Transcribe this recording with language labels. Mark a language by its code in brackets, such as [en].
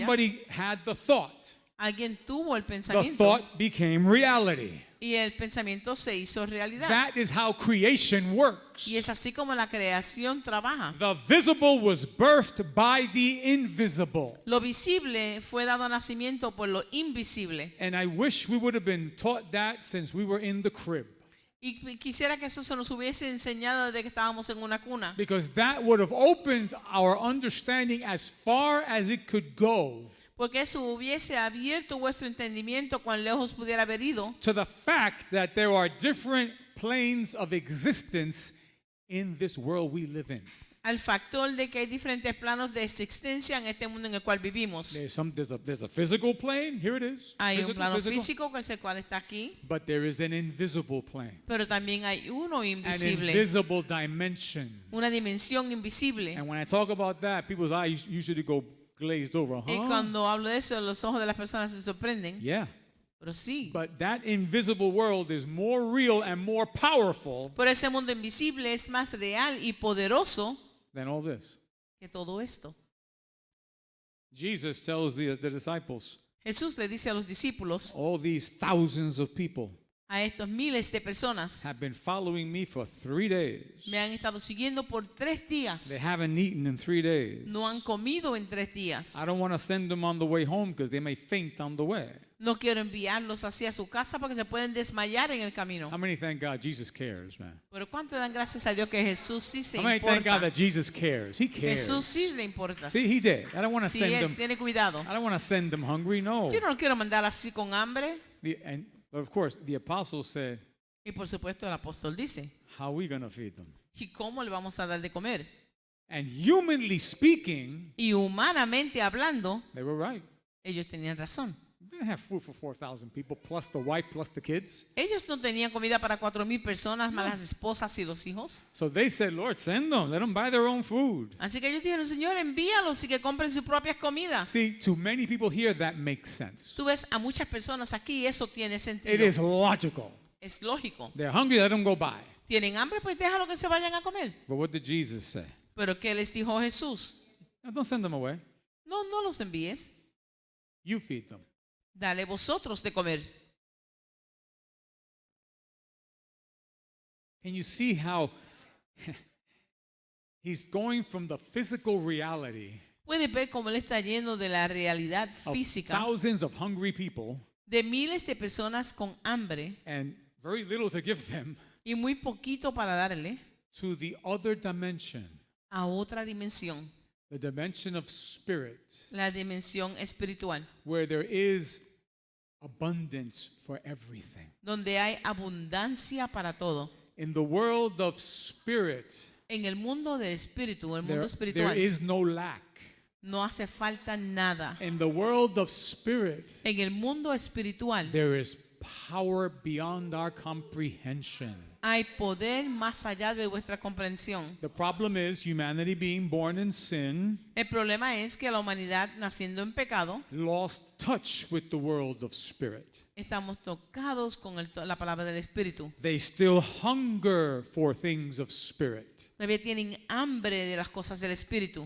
[en] Somebody had the thought. [es] Alguien tuvo el [en] The [es] pensamiento. [en] thought became reality. [es] Y el pensamiento se hizo realidad. [en] That is how creation works. [es] Y es así como la creación trabaja. [en] The visible was birthed by the invisible. [es] Lo visible fue dado nacimiento por lo invisible. [en] And I wish we would have been taught that since we were in the crib. [es] Y quisiera que eso se nos hubiese enseñado desde que estábamos en una cuna. [en] Because that would have opened our understanding as far as it could go [es] Porque eso hubiese abierto vuestro entendimiento cuán lejos pudiera haber ido [en] to the fact that there are different planes of existence in this world we live in. [es] al factor de que hay diferentes planos de existencia en este mundo en el cual vivimos. [en] There's a physical plane, here it is. [es] Hay un plano [en] physical. [es] físico que es el cual está aquí, [en] But there is an invisible plane, [es] pero también hay uno [en] an [es] invisible, [en] invisible dimension. [es] una dimensión invisible. [en] And when I talk about that, people's eyes usually go glazed over. [es] Y Huh? cuando hablo de eso, los ojos de las personas se sorprenden. [en] Yeah. [es] Pero sí, [en] But that invisible world is more real and more powerful [es] por ese mundo invisible es más real y poderoso [en] than all this. [es] que todo esto. [en] Jesus tells the disciples, [es] Jesús le dice a los discípulos, [en] all these thousands of people [es] a estos miles de personas, [en] have been following me for 3 days. [es] me han estado siguiendo por 3 días. [en] They haven't eaten in 3 days. [es] No han comido en 3 días. [en] I don't want to send them on the way home because they may faint on the way. [es] No quiero enviarlos hacia su casa porque se pueden desmayar en el camino. [en] How many thank God Jesus cares, man? [es] Pero ¿cuánto dan gracias a Dios que Jesús sí se [en] How many thank God [es] importa? [en] that Jesus cares? He cares. [es] Jesús sí le importa. [en] See, he did. I don't want to [es] Sí, [en] send [es] Él [en] them. [es] tiene cuidado. [en] I don't want to send them hungry. [es] No. Yo no lo quiero mandar así con hambre. [en] But of course, the apostles said, [es] Y por supuesto el apóstol dice, [en] how are we going to feed them? [es] ¿y cómo le vamos a dar de comer? [en] And humanly speaking, [es] Y humanamente hablando, [en] they were right. [es] ellos tenían razón. [en] They didn't have food for 4,000 people, plus the wife, plus the kids. [es] Ellos no tenían comida para 4,000 personas, más las esposas y los hijos. [en] So they said, Lord, send them. Let them buy their own food. [es] Así que ellos dijeron, Señor, envíalos y que compren sus propias comidas. [en] See, to many people here, that makes sense. [es] Tú ves a muchas personas aquí y eso tiene [en] It [es] sentido. [en] is logical. [es] Es lógico. [en] They're hungry, let them go buy. [es] ¿Tienen hambre? Pues déjalo que se vayan a comer. [en] But what did Jesus say? [es] Pero ¿qué les dijo Jesús? [en] No, don't send them away. [es] No, no los envíes. [en] You feed them. [es] Dale vosotros de comer. [en] Can you see how he's going from the physical reality [es] Puedes ver cómo él está lleno de la realidad [en] of [es] física [en] thousands of hungry people [es] de miles de personas con hambre [en] and very little to give them [es] y muy poquito para darle [en] to the other dimension, [es] a otra dimensión, [en] the dimension of spirit, [es] la dimensión espiritual, [en] where there is abundance for everything. [es] donde hay abundancia para todo. [en] In the world of spirit, [es] En el mundo del espíritu, el mundo [en] there [es] espiritual, [en] is no lack. [es] no hace falta nada. [en] In the world of spirit, [es] En el mundo espiritual [en] there is power beyond our comprehension. [es] Hay poder más allá de vuestra comprensión. [en] The problem is humanity being born in sin [es] El problema es que la humanidad, naciendo en pecado, [en] lost touch with the world of spirit. [es] estamos tocados con la palabra del Espíritu. [en] They still hunger for things of spirit, [es] Todavía tienen hambre de las cosas del Espíritu,